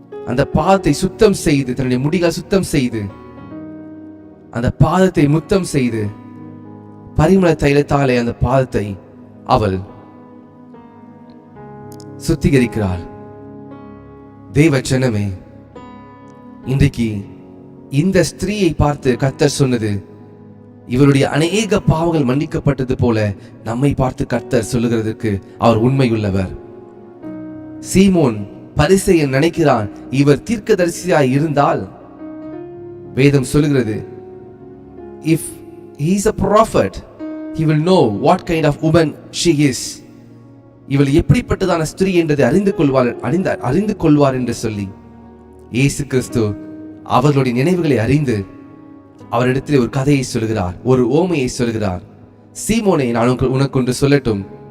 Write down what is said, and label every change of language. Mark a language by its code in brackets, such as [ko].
[ta] அந்த பாதத்தை சுத்தம் செய்து, தன்னுடைய முடிகளை சுத்தம் செய்து, அந்த பாதத்தை முத்தம் செய்து, பரிமள தைலத்தாலே அந்த பாதத்தை அவள் சுத்திகரிக்கிறாள். தேவச்சனமே, இன்றைக்கு இந்த ஸ்திரீயை பார்த்து கர்த்தர் சொன்னது, இவருடைய அநேக பாவங்கள் மன்னிக்கப்பட்டது போல நம்மை பார்த்து கர்த்தர் சொல்லுகிறதுக்கு அவர் உண்மையுள்ளவர். சீமோன் பரிசேயன் நினைக்கிறான் இவர் தீர்க்கதரிசியாய் இருந்தால், வேதம் சொல்லுகிறது, [en] if he is a prophet, he will know what kind of woman she is. [ta] இவள் எப்படிப்பட்டதான ஸ்திரீ என்றதை அறிந்து கொள்வார் என்று சொல்லி இயேசு கிறிஸ்து அவர்களுடைய நினைவுகளை அறிந்து அவரிடத்தில் ஒரு கதையை சொல்கிறார், ஒரு ஓமையை சொல்கிறார். சீமோனே, நான் உனக்கு ஒன்று சொல்லட்டும்.